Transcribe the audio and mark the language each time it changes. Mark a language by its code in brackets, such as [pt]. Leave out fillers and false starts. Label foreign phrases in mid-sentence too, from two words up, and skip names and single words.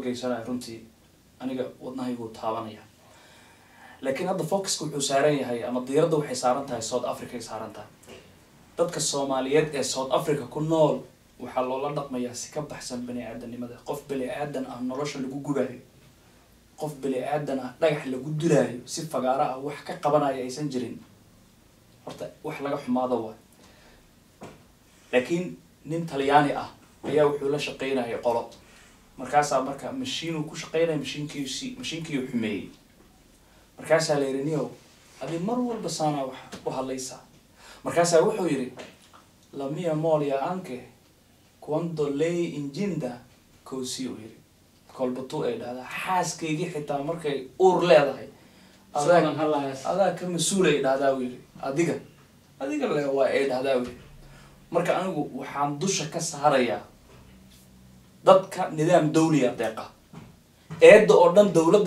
[so] geysanayo runtii aniga wadnahaygu taabanaya laakiin hadda focus wuxuu saaran yahay ama diiradda waxay saaran tahay South Africa ay saaran tahay dadka Soomaaliyeed ee South Africa ku nool waxa loola dhaqmayaa si ka baxsan bani aadanimada qof bani aadan ah nolosha lagu gubayo qof bali aadan ah dhagax lagu dilaayo si fagaara ah wax ka qabanaya aysan jirin horta wax laga xumaado waa laakiin nin talyaani ah ayaa wuxuu la shaqaynaya qolo markaasaa marka mashiinuu ku shaqaynaya mashiinkii xumeeyey markaasaa la yidhi niyow adi mar walba saanaa wax u hadlaysaa markaasaa wuxuu yidhi [it] la mia moglie anche quando lei inginda così [so] uu yidhi kolbatu ay dhahdaa xaaskaygii xitaa markay uur leedahay adaa ka mas-uulay dhahdaa uu yidhi adiga le waa ay dhahdaa uu yidhi marka anigu waxaan dusha ka saarayaa dadka nidaam dawliya deeqa eedda oo dhan dowladda